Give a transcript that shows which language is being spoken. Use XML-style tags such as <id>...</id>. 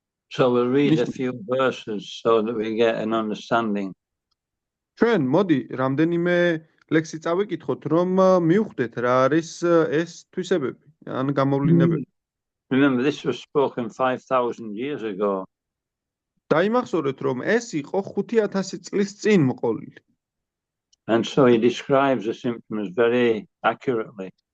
<en>So we'll read a few verses so that we get an understanding.</en> <ka>ჩვენ მოდი რამდენიმე ლექსი წავიკითხოთ, რომ მივხვდეთ რა არის ეს თვისებები, ან გამოვლინებები.</ka> <en>Remember, this was spoken 5,000 years ago.</en> <ka>დაიმახსოვრეთ, რომ ეს იყო 5000 წლის წინ მოყოლილი.</ka> <en>And so he describes the symptoms very accurately.</en>